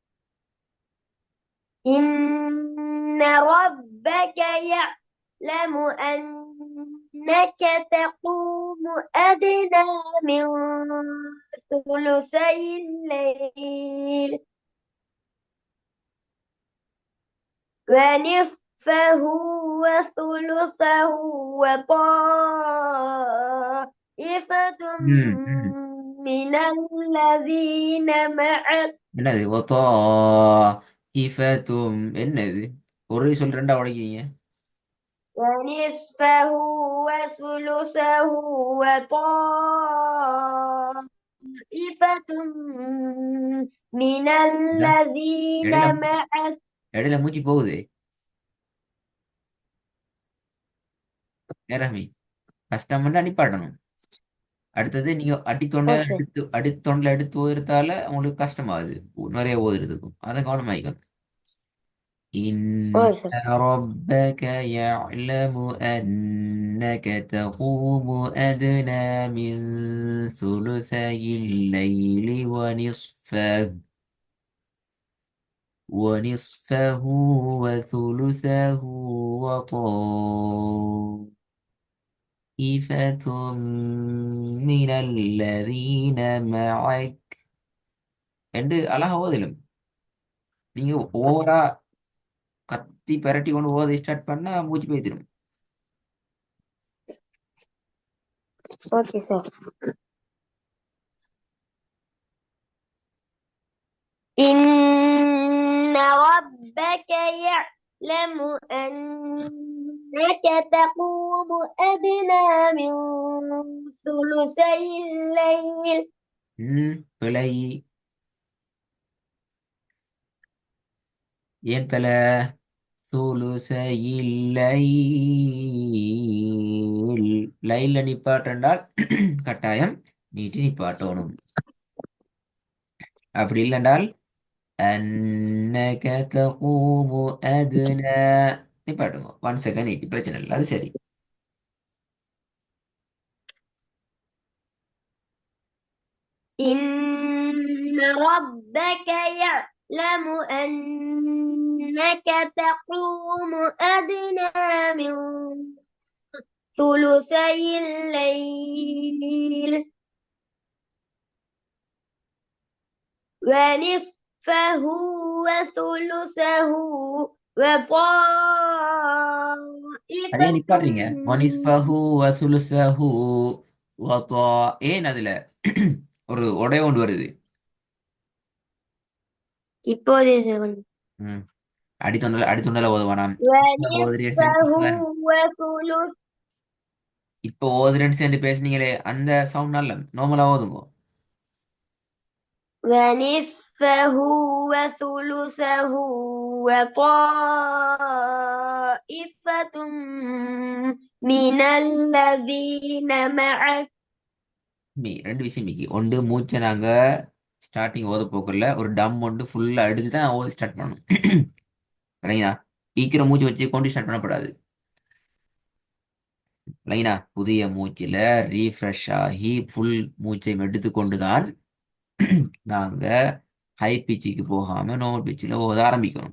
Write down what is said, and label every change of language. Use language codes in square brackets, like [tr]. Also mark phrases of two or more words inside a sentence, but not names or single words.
[ar] إن ربك يعلم أنك تقوم أدنى من ثلثي الليل ونصفه وثلثه وطائفة ம், ம். من الذين معك. [ta] என்னது ஒத்தோ இஃபத்தும் என்னது? ஒரு சொல் ரெண்டா உடைக்கிறீங்க. [ar] ونصفه وثلثه وطائفة من [ta] இந்த [ar] الذين [ta] இடையில [ar] معك. [ta] இடையில மூச்சு போகுது. நேரமி கஷ்டம் நிப்பாட்டணும். அடுத்தது நீங்க அடித்தொண்டை [en] Okay. [ta] அடித்தொண்டில் எடுத்து ஓதுறதால உங்களுக்கு கஷ்டமாகுது. நிறைய ஓதுறதுக்கும் அதை கவனமாயிக்கணும். [ar] إن [en] Okay. [ar] ربك يعلم أنك تقوم أدنى من ثلثي الليل ونصفه وثلثه وطائفة من الذين معك [ta] என்று அழகா ஓதலும். நீங்க ஓவரா கத்தி பெரட்டி கொண்டு ஓத ஸ்டார்ட் பண்ணா மூச்சு போய்த்திரும். [en] Okay, sir. [ar] إن ربك يعلم أنك تقوم أدنى من ثلثي الليل [ta] பிழை. ஏன் பிழை? சுலுசையில் லைன்ல நிப்பாட்டண்டால் கட்டாயம் நீட்டி நிப்பாட்டணும். அப்படி இல்லைண்டால் [ar] أنك تقوم أدنى [ta] நிப்பாட்டுங்க. 1 செகண்ட் நீட்டி பிரச்சனை இல்லை, அது சரி. [ar] إن ربك يعلم أنك تقوم أدنى من ثلثي الليل ونصفه وثلثه [ta] அதே [ar] وطائفة. [ta] நிப்பாட்டுறீங்க. [ar] ونصفه وثلثه وطا. [ta] ஏன் அதுல ஒரு உடை கொண்டு வருது? இப்போது ம். அடித்தொண்டல ஓதுவானாம். [ar] ونصفه وثلث [ta] இப்போ ஓதுறேன்னு சேர்ந்து பேசுனீங்களே அந்த சவுண்ட் நல்ல நார்மலா ஓதுங்க. [ar] ونصفه وثلثه وطائفة من الذين معك. [ta] ரெண்டு விஷயம் மிக்கி ஒன்று மூச்சை நாங்க ஸ்டார்டிங் ஓத போக்கல ஒரு டம் ஒன்று ஃபுல்லா எடுத்து தான் ஓத ஸ்டார்ட் பண்ணணும். இல்லைங்களா? ஈக்கிற மூச்சு வச்சு கொண்டு ஸ்டார்ட் பண்ணக்கூடாது. இல்லைங்களா? புதிய மூச்சில் ரீஃப்ரெஷ் ஆகி ஃபுல் மூச்சை எடுத்துக்கொண்டு தான் நாங்க [en] high pitchக்கு [ta] போகாம [en] normal pitchல் [ta] ஓத ஆரம்பிக்கணும்.